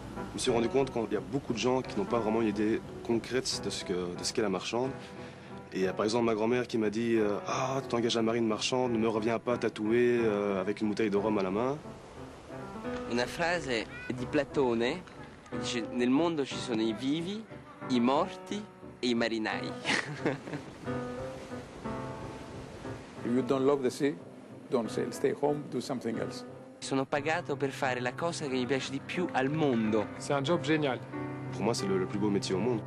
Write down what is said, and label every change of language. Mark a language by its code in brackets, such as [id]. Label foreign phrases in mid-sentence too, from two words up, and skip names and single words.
[fr] Je me suis rendu compte qu'il y a beaucoup de gens qui n'ont pas vraiment une idée concrète de ce qu'est la marchande. Et par exemple, ma grand-mère qui m'a dit Ah, tu t'engages à marine marchande, ne me reviens pas tatoué avec une bouteille de rhum à la main. [it] Una frase di Platone dice: nel mondo ci sono i vivi, i morti e i marinai. [en] If you don't love the sea, don't sail. Stay home, do something else. [it] Sono pagato per fare la cosa che mi piace di più al mondo. [fr] C'est un job génial. Pour moi, c'est le plus beau métier au monde.